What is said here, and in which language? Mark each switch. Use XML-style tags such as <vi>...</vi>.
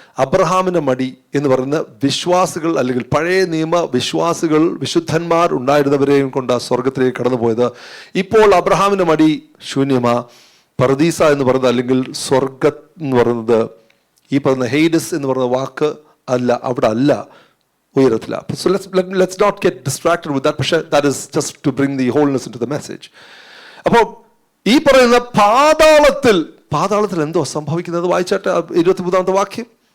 <ml>അബ്രഹാമിന്റെ മടി എന്ന് പറയുന്ന വിശ്വാസികൾ, അല്ലെങ്കിൽ പഴയ നിയമ വിശ്വാസികൾ, വിശുദ്ധന്മാർ ഉണ്ടായിരുന്നവരെയും കൊണ്ട് ആ സ്വർഗത്തിലേക്ക് കടന്നുപോയത്. ഇപ്പോൾ അബ്രഹാമിന്റെ മടി ശൂന്യമാ. പർദീസ എന്ന് പറയുന്നത്, അല്ലെങ്കിൽ സ്വർഗം എന്ന് പറയുന്നത്, ഈ പറയുന്ന ഹെയ്ഡസ് എന്ന് പറയുന്ന വാക്ക് അല്ല, അവിടെ അല്ല. ഉയരത്തിലാണ്.</ml> <en>So let's not get distracted with that. പക്ഷേ that is just to bring the wholeness into the message.</en> <ml>അപ്പോൾ ഈ പറയുന്ന പാതാളത്തിൽ എന്തോ സംഭവിക്കുന്നത് വായിച്ചാട്ടെ 23-ാമത്തെ വാക്യം.</ml>